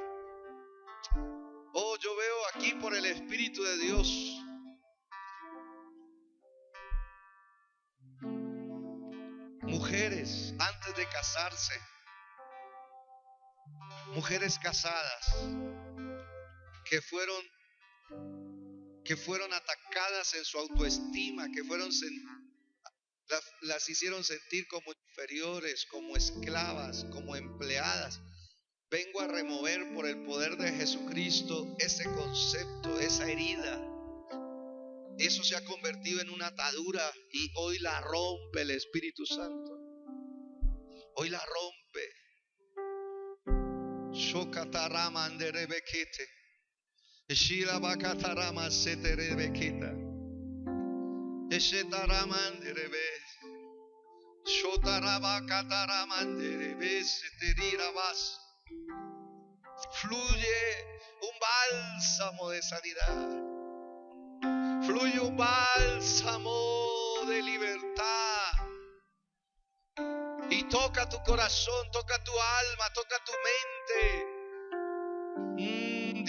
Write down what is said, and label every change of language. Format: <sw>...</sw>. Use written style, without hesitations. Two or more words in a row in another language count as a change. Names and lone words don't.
<es>Oh, yo veo aquí por el Espíritu de Dios mujeres antes de casarse, mujeres casadas que fueron atacadas en su autoestima, que las hicieron sentir como inferiores, como esclavas, como empleadas. Vengo a remover por el poder de Jesucristo ese concepto, esa herida. Eso se ha convertido en una atadura y hoy la rompe el Espíritu Santo. Hoy la rompe. Shokatarama anderebekete. Shilabakatarama seterebeketa. Eshetarama anderebe. Shotarabakatarama anderebe seterirabas. Fluye un bálsamo de sanidad. Fluye un bálsamo de libertad. Y toca tu corazón, toca tu alma, toca tu mente.</es>